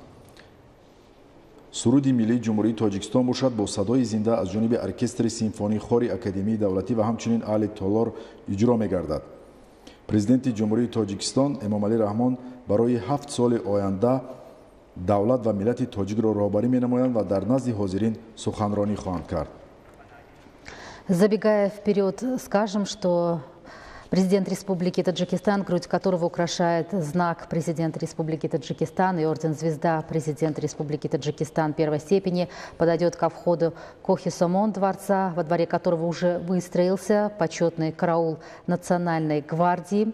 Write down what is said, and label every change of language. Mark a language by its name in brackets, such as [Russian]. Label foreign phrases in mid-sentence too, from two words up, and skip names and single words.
[Tajik] суруди миллии ҷумҳурии Тоҷикистон бошад бо садои зинда аз ҷониби оркестри симфонии хори Академияи давлатӣ ва ҳамчунин аҳли толор иҷро мегардад. президенти ҷумҳурии Тоҷикистон Эмомалӣ Раҳмон барои 7 соли оянда давлат ва миллати тоҷикро роҳбарӣ менамоянд ва дар назди ҳозирин суханронӣ хоҳанд кард. [Russian] Забегая вперед, скажем, что президент Республики Таджикистан, грудь которого украшает знак президента Республики Таджикистан и орден «Звезда» президента Республики Таджикистан первой степени, подойдет ко входу Кохи Сомон дворца, во дворе которого уже выстроился почетный караул Национальной гвардии.